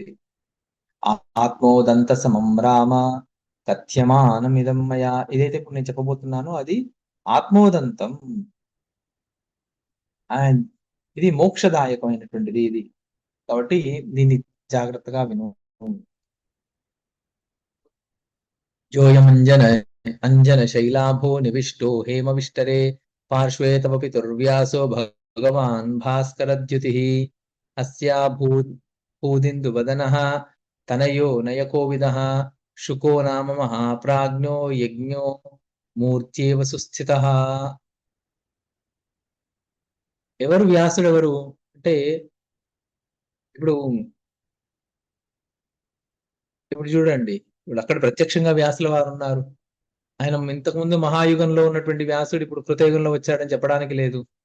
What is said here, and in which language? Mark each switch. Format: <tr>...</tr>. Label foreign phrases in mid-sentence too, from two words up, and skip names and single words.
<sa>ఆత్మోదంత సమం రామ కథ్యమానం ఇదం మయా,</sa> <te>ఏదైతే ఇప్పుడు నేను చెప్పబోతున్నానో అది ఆత్మోదంతం, అండ్ ఇది మోక్షదాయకమైనటువంటిది ఇది, కాబట్టి దీన్ని జాగ్రత్తగా విను.</te> <sa>జోయం అంజన శైలాభో నివిష్టో హేమ విష్టరే पार्श्वे तव पितुर्व्यासो भगवान् भास्करद्युतिः अस्या भूदिन्दुवदनः तनयो नयकोविदः शुको नाम महाप्राज्ञो यज्ञो మూర్త్యేవ సుస్థితః.</sa> <te>ఎవరు వ్యాసుడు? ఎవరు అంటే ఇప్పుడు ఇప్పుడు చూడండి, ఇప్పుడు అక్కడ ప్రత్యక్షంగా వ్యాసుల వారు ఉన్నారు. ఆయన ఇంతకుముందు మహాయుగంలో ఉన్నటువంటి వ్యాసుడు ఇప్పుడు కృతయుగంలో వచ్చాడని చెప్పడానికి లేదు.</te>